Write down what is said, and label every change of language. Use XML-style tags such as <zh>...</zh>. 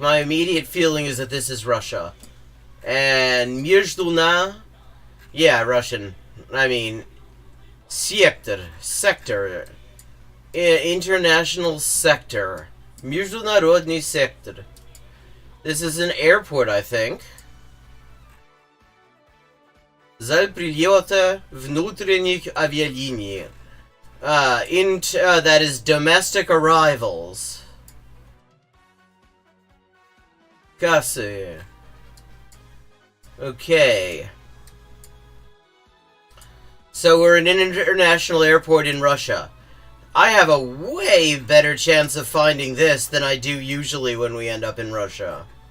<en>My immediate feeling is that this is Russia. And Между, yeah, Russian. I mean, sector. International sector.</en> <ru>Международный сектор.</ru> <en>This is an airport, I think.</en> <ru>Зал прилета внутренних авиалиний.</ru> <en>That is domestic arrivals. Кассы. Okay. So we're in an international airport in Russia. I have a way better chance of finding this than I do usually when we end up in Russia.</en>